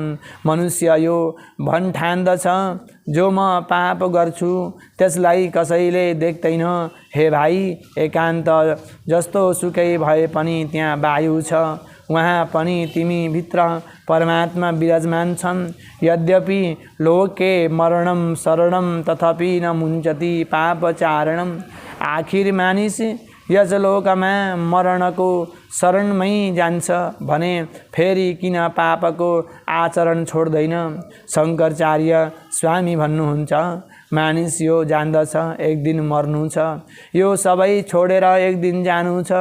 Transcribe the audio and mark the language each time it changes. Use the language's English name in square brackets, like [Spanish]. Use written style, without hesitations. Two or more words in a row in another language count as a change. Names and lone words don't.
[Nepali] मनुष्य यो भन्ठान्दछ जो म पाप गर्छु त्यसलाई कसैले देख्दैन। हे भाइ, एकान्त जस्तो सुकै भए पनि त्यहाँ वायु छ, वहाँ पनि तिमी भित्र परमात्मा विराजमान छन्। [Sanskrit] यद्यपि लोके मरणम शरणम तथापि न मुञ्चति पापचारणम। [Nepali] आखिर मानिस यस लोकमा मरणको शरणमै जान्छ भने फेरि किन पापको आचरण छोड्दैन? शङ्कराचार्य स्वामी भन्नुहुन्छ, मानिस यो जान्दछ एक दिन मर्नु छ, यो सबै छोडेर एक दिन जानु छ।